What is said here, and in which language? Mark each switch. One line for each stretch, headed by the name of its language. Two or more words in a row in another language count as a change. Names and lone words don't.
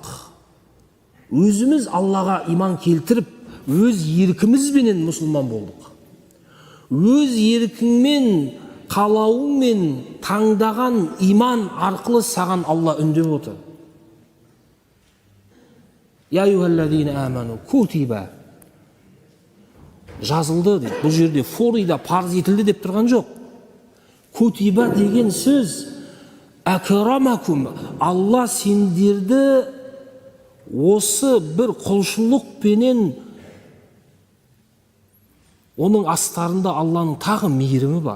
Kazakh: Өзіміз Аллаға иман келтіріп, өз еркімізбенен мұсылман болдық. Өз еркіңмен, қалауыңмен таңдаған иман арқылы саған Алла үндеп отыр.
Arabic: يا أيها الذين آمنوا كتب.
Kazakh: Жазылды дейді. Бұл жерде форида парыз етілді деп тұрған жоқ. Кутиба деген сөз акрамакум. Алла сендерді осы бір құлшылықпенен оның астарында Алланың тағы мейірімі бар.